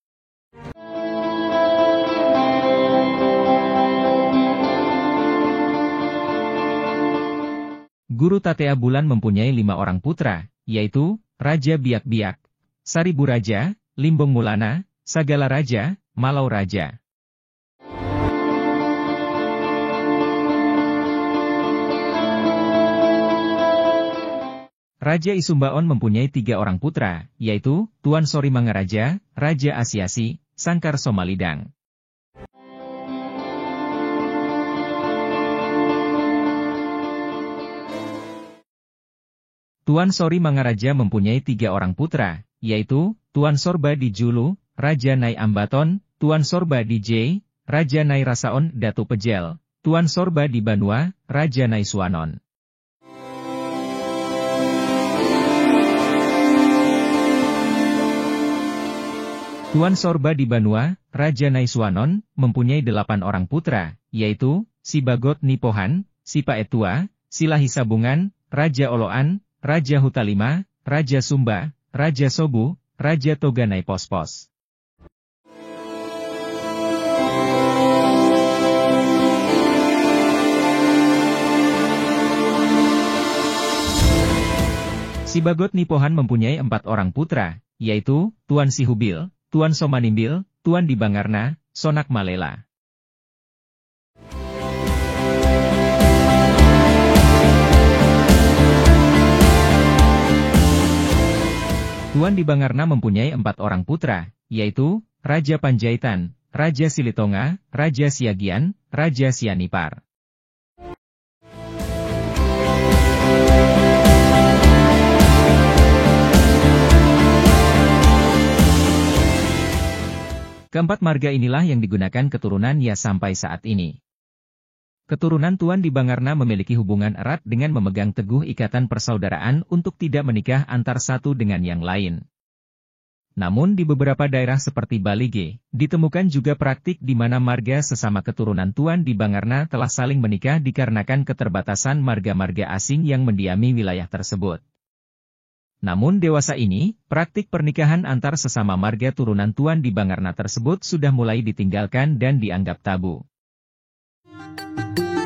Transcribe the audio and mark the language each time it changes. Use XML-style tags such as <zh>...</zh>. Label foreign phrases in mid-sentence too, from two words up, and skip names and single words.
<id>Guru Tatea Bulan mempunyai 5 orang putra, yaitu Raja Biak-Biak, Saribu Raja, Limbong Mulana, Sagala Raja, Malau Raja. Raja Isumbaon mempunyai 3 orang putra, yaitu Tuan Sori Mangaraja, Raja Asiasi, Sangkar Somalidang. Tuan Sori Mangaraja mempunyai 3 orang putra, yaitu Tuan Sorba di Julu, Raja Nai Ambaton, Tuan Sorba di J, Raja Nai Rasaon Datu Pejel, Tuan Sorba di Banua, Raja Nai Suanon. Tuan Sorba di Banua, Raja Naiswanon, mempunyai 8 orang putra, yaitu, Si Bagot Nipohan, Si Paetua, Si Lahisabungan, Raja Oloan, Raja Hutalima, Raja Sumba, Raja Sobu, Raja Toganai Pospos. Si Bagot Nipohan mempunyai 4 orang putra, yaitu, Tuan Sihubil, Tuan Somanimbil, Tuan di Bangarna, Sonak Malela. Tuan di Bangarna mempunyai 4 orang putra, yaitu, Raja Panjaitan, Raja Silitonga, Raja Siagian, Raja Sianipar. Keempat marga inilah yang digunakan keturunan Ya sampai saat ini. Keturunan Tuan di Bangarna memiliki hubungan erat dengan memegang teguh ikatan persaudaraan untuk tidak menikah antar satu dengan yang lain. Namun di beberapa daerah seperti Balige, ditemukan juga praktik di mana marga sesama keturunan Tuan di Bangarna telah saling menikah dikarenakan keterbatasan marga-marga asing yang mendiami wilayah tersebut. Namun dewasa ini, praktik pernikahan antar sesama marga turunan Tuan di Bangarna tersebut sudah mulai ditinggalkan dan dianggap tabu.</id>